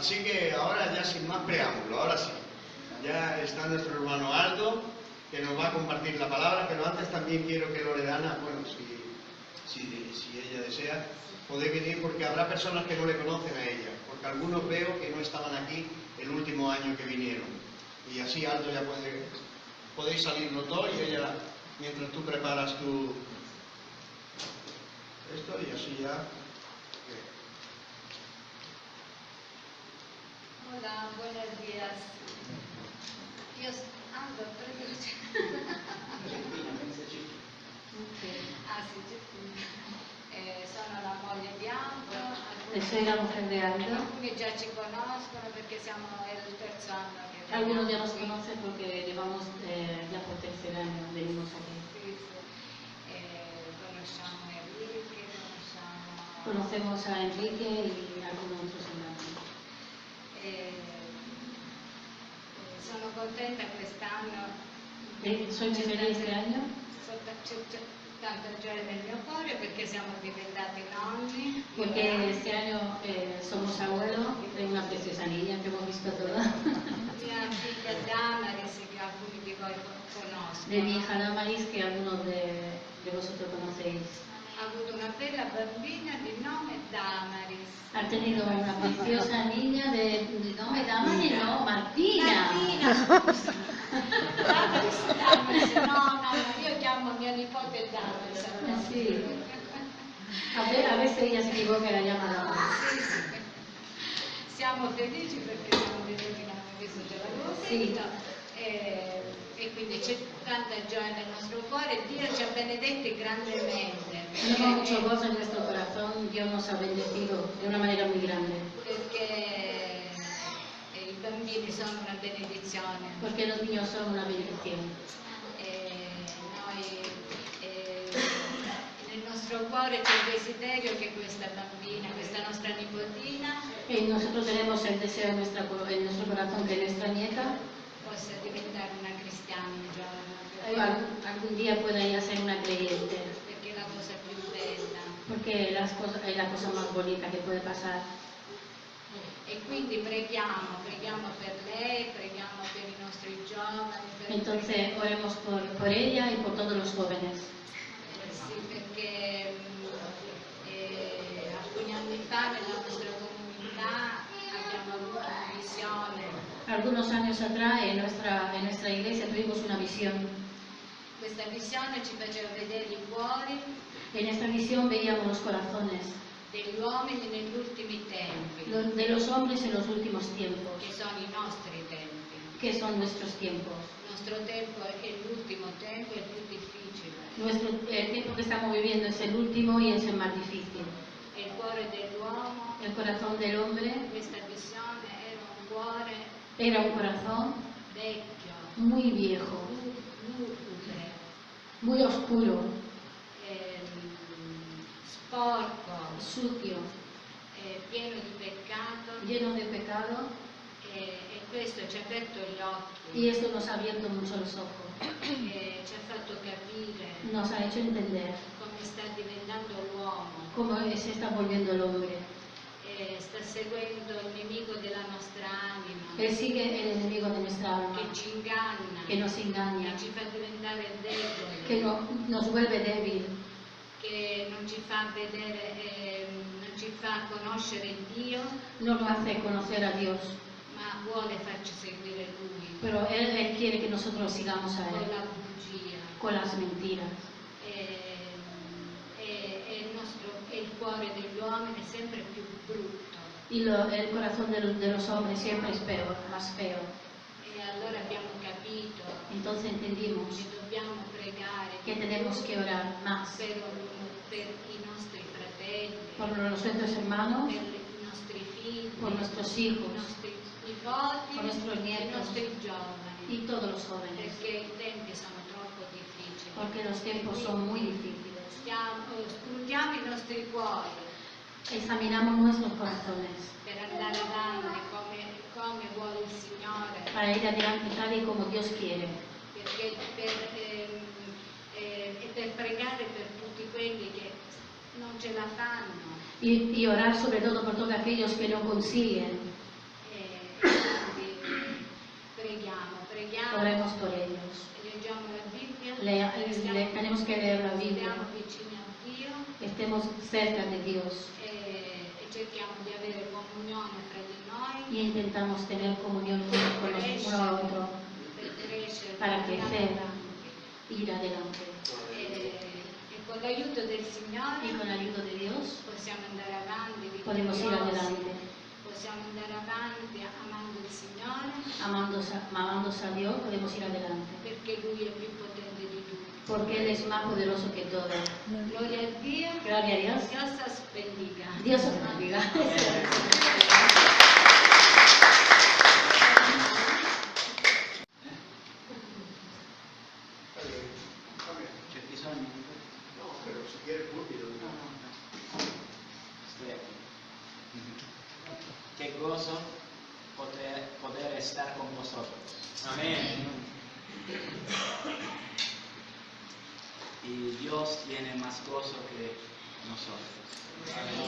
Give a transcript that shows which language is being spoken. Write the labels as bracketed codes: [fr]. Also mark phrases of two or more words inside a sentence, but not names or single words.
[es] Así que ahora ya sin más preámbulo, ahora sí, ya está nuestro hermano Aldo, que nos va a compartir la palabra, pero antes también quiero que Loredana, bueno, si ella desea, podéis venir, porque habrá personas que no le conocen a ella, porque algunos veo que no estaban aquí el último año que vinieron, y así Aldo ya podéis salir los dos, y ella, mientras tú preparas esto, y así ya. Hola, buenos días. [it] Io Aldo, prego. Ah sì, sono la moglie di Aldo. [es] Soy la mujer de Aldo. [it] Alcuni già ci conoscono perché è il terzo anno che [es] Algunos ya nos conocen porque llevamos ya por tercer año, venimos aquí. [it] Sì, sì. Conosciamo Enrique, [es] Conocemos a Enrique y a algunos otros hermanos. [it] Sono contenta quest'anno. [es] Soy muy feliz este año. [it] C'è tanta gioia nel mio cuore perché siamo diventati nonni. [es] Porque este año somos abuelos de una preciosa niña que hemos visto toda. [it] Mia figlia Damaris, che alcuni di voi conoscono. [es] De mi hija Damaris, que algunos de vosotros conocéis. [it] Ha avuto una bella bambina di nome Damaris. [es] Ha tenido una preciosa niña de nome Damaris, no, Martina. [it] Damaris, no, io chiamo mia nipote Damaris. [es] Sí. A veces ella se equivoca y la llama Damaris. [it] Sì. Siamo felici perché siamo venuti in Gesù della Rosetta. E quindi c'è tanta gioia nel nostro cuore, Dio ci ha benedetti grandemente. [es] Tenemos mucho gozo en nuestro corazón, Dios nos ha bendecido de una manera muy grande. [it] Perché i bambini sono una benedizione. [es] Porque los niños son una bendición. [it] Noi nel nostro nostro cuore c'è il desiderio che questa bambina, questa nostra nipotina, [es] nosotros tenemos el deseo en nuestro corazón que nuestra nieta [it] possa diventare una cristiana un giorno, [es] algún día pueda ella ser una creyente, [it] perché è la cosa più bella. [es] porque es la cosa más bonita que puede pasar. [it] E quindi preghiamo per lei, preghiamo per i nostri giovani. [es] Entonces oremos por ella y por todos los jóvenes. [it] Sì, perché alcuni anni fa nella nostra comunità abbiamo avuto una visione. [es] Algunos años atrás en nuestra iglesia tuvimos una visión. [it] Questa visione ci faceva vedere i cuori [es] En esta visión veíamos los corazones [it] degli uomini negli ultimi tempi, [es] de los hombres en los últimos tiempos, [it] che sono i nostri tempi. [es] que son nuestros tiempos. [it] Il nostro tempo è l'ultimo tempo, è il più difficile. [es] El tiempo que estamos viviendo es el último y es el más difícil. [it] E il cuore dell'uomo, [es] El corazón del hombre [it] questa visione era un cuore [es] era un corazón [it] vecchio, [es] muy viejo, [it] lugubre, [es] muy oscuro, [it] sporco, [es] sucio, [it] pieno di peccato, [es] lleno de pecado, [it] e questo ci ha aperto gli occhi, [es] y esto nos ha abierto mucho los ojos, [it] ci ha fatto capire [es] nos ha hecho entender [it] come sta diventando l'uomo, [es] cómo se está volviendo el hombre. [it] Sta seguendo il nemico della nostra anima, [es] Él sigue el enemigo de nuestra alma, [it] che ci inganna, [es] que nos engaña, [it] che ci fa diventare deboli, [es] que nos vuelve débil, [it] che non ci fa vedere, non ci fa conoscere Dio, [es] no nos hace conocer a Dios, [it] ma vuole farci seguire Lui, [es] pero Él quiere que nosotros sigamos a con Él, [it] la bugia. [es] con las mentiras. [it] E il cuore degli uomini è sempre più brutto. [es] Y el corazón de los hombres siempre es peor, más feo. [it] E allora abbiamo capito [es] Entonces entendimos [it] che dobbiamo pregare [es] que tenemos que orar más [it] per i nostri fratelli, [es] por nuestros hermanos, [it] per i nostri figli, [es] por nuestros [it] i [es] hijos, [it] nostri nipoti, [es] por nuestros [it] i [es] nietos [it] nostri giovani, [es] y todos los jóvenes, [it] perché i tempi sono troppo difficili. [es] porque los tiempos son muy difíciles. [it] Scrutiamo i nostri cuori [es] Examinamos nuestros corazones [it] per andare avanti come vuole il Signore, [es] para ir adelante tal y como Dios quiere, [it] perché per pregare per tutti quelli che non ce la fanno. [es] y orar sobre todo por todos aquellos que no consiguen. [it] Quindi preghiamo, [es] Oremos por ellos. [it] leggiamo la Bibbia, [es] Tenemos que leer la Biblia, [it] stiamo vicini a Dio [es] estemos cerca de Dios [it] e cerchiamo di avere comunione fra di noi [es] y intentamos tener comunión con los uno a otro [it] per crescere, [es] para [it] per andare [es] crecer, [it] avanti. [es] ir adelante. [it] E con l'aiuto del Signore [es] Y con la ayuda de Dios [it] possiamo andare avanti [es] podemos ir [it] vittoriosi, [es] adelante, [it] possiamo andare avanti amando il Signore [es] amándose a Dios, podemos ir adelante, [it] perché Lui è più potente di tutti. [es] porque Él es más poderoso que todo. [it] Gloria a Dio, [es] Gloria a Dios. Dios os bendiga. Dios os bendiga. [it] C'è bisogno? [es] No, pero si quiere púlpito. Qué gozo poder estar con vosotros. Amén. Y Dios tiene más gozo que nosotros.